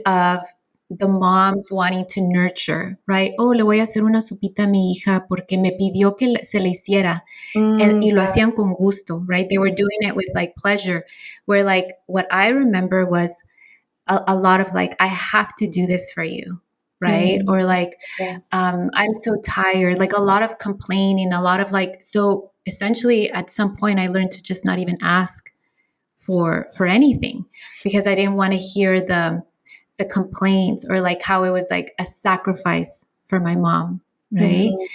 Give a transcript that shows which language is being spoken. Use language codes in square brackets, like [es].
[en] Of the moms wanting to nurture, right? [es] Oh, le voy a hacer una sopita a mi hija porque me pidió que se le hiciera. Y lo [en] yeah. [es] hacían con gusto, right? [en] They were doing it with like pleasure. Where like what I remember was a lot of like, I have to do this for you, right? Mm, Or like, yeah. I'm so tired, like a lot of complaining, a lot of like, so essentially at some point I learned to just not even ask for anything because I didn't want to hear the complaints or like how it was like a sacrifice for my mom, right?